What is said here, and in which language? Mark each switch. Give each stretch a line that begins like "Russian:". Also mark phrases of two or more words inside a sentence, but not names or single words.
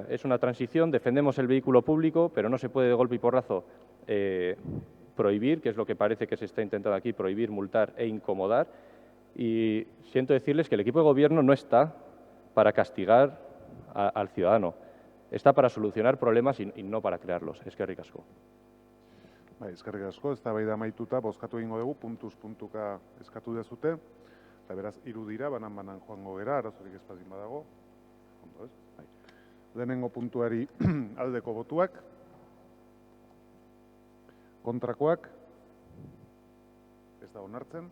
Spanish: Es una transición, defendemos el vehículo público, pero no se puede de golpe y porrazo prohibir, que es lo que parece que se está intentando aquí, prohibir, multar e incomodar. Y siento decirles que el equipo de gobierno no está para castigar al ciudadano, está para solucionar problemas y no para crearlos.
Basque: Eskerrik asko. Bai, eskerrik asko, eztabaida amaituta bozkatu egingo dugu, puntuz puntuka eskatu dezute, eta beraz 3 dira, banan joango gera, arazorik ez baldin badago. Ondo, ez? Bai. Lehenengo puntuari aldeko botuak, kontrakoak, ez da onartzen.